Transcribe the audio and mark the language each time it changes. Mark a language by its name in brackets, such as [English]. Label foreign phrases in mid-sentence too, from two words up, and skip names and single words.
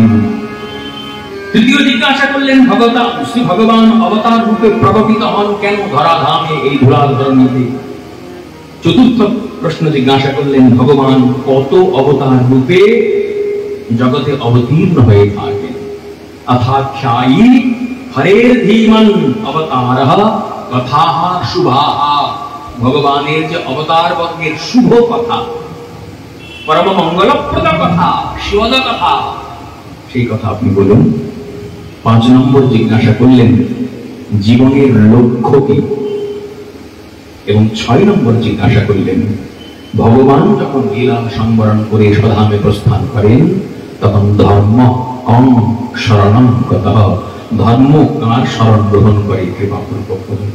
[Bangla] তৃতীয় জিজ্ঞাসা করলেন শ্রী ভগবান অবতার রূপে প্রকটিত হন কেন ধরাধামে, এই ধুলার ধরণীতে। চতুর্থ প্রশ্ন জিজ্ঞাসা করলেন ভগবান কত অবতার রূপে জগতে অবতীর্ণ হয়ে থাকেন। [Sanskrit] अथाख्यायी हरेर धीमन अवतारः कथाः शुभाः। [Bangla] ভগবানের যে অবতার বর্গের শুভ কথা, পরম মঙ্গলপ্রদ কথা, শিবদ কথা, সেই কথা আপনি বলুন। ৫ নম্বর জিজ্ঞাসা করলেন জীবনের লক্ষ্য কি, এবং ৬ নম্বর জিজ্ঞাসা করলেন ভগবান যখন লীলা সংবরণ করে স্বধামে প্রস্থান করেন, তখন [Sanskrit] ধর্ম শরণং গতঃ, [Bangla] ধর্ম কার শরণ গ্রহণ করে কৃপাপূর্বক বলুন।